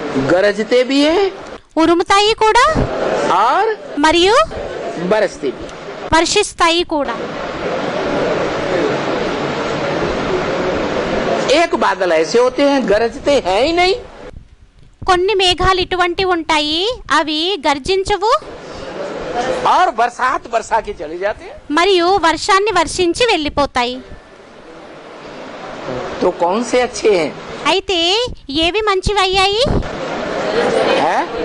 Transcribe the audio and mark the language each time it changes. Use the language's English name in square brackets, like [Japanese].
[Hindi] गरजते भी हैं [Telugu] ఉరుముతాయి కూడా [Hindi] और [Telugu] మరియు [Hindi] बरसते भी। [Telugu] వర్షిస్తాయి కూడా. [Hindi] एक बादल ऐसे होते हैं गरजते हैं ही नहीं, [Telugu] కొన్ని మేఘాలు ఇటువంటి ఉంటాయి, అవి గర్జించవు [Hindi] और बरसात बरसा के चले जाते हैं। [Telugu] మరియు వర్షాన్ని వర్షించి వెళ్ళిపోతాయి. [Hindi] तो कौन से अच्छे हैं? [Telugu] అయితే ఏవి మంచివయ్యాయి? [Hindi] है?